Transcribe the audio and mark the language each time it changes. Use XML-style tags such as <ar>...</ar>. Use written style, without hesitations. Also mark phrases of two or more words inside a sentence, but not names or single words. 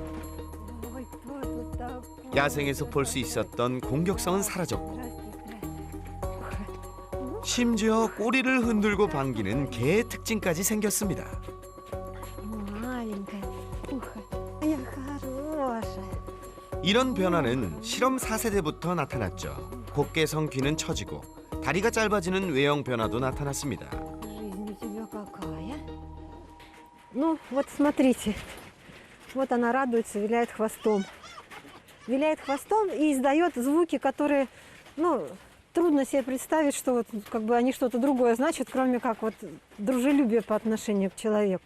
<ko>야생에서 볼 수 있었던 공격성은 사라졌고 심지어 꼬리를 흔들고 반기는 개의 특징까지 생겼습니다. 이런 변화는 실험 4세대부터 나타났죠. 곱게성 귀는 처지고 다리가 짧아지는 외형 변화도 나타났습니다.</ko> <ru>Ну, вот смотрите, вот она радуется, виляет хвостом. Виляет хвостом и издает звуки, которые, ну, трудно себе представить, что вот как бы они что-то другое значат, кроме как вот дружелюбие по отношению к человеку.</ru>